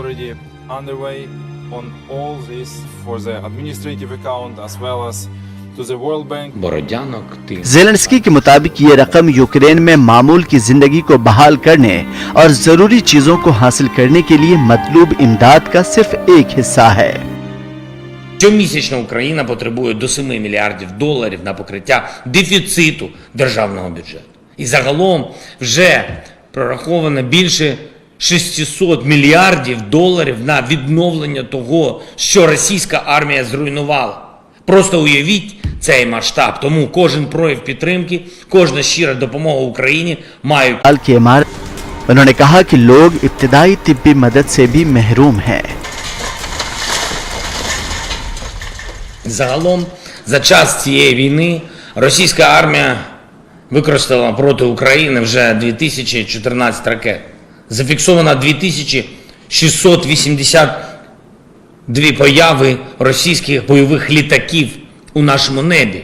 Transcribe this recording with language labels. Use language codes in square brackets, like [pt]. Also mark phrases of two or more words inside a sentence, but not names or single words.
[ur] زیلنسکی کے مطابق یہ رقم یوکرین میں معمول کی زندگی کو بحال کرنے اور ضروری چیزوں کو حاصل کرنے کے لیے مطلوب امداد کا صرف ایک حصہ ہے. [uk] Щомісячно Україна потребує до $7 мільярдів на покриття дефіциту державного бюджету. І загалом вже прораховано більше $600 мільярдів на відновлення того, що російська армія зруйнувала. Просто уявіть цей масштаб. Тому кожен прояв підтримки, кожна щира допомога Україні мають. [ur] انہوں نے کہا کہ لوگ ابتدائی طبی مدد سے بھی محروم ہیں. [uk] Загалом, за час цієї війни російська армія використала проти України вже 2014 ракет. Зафіксовано 2682 появи російських бойових літаків у нашому небі.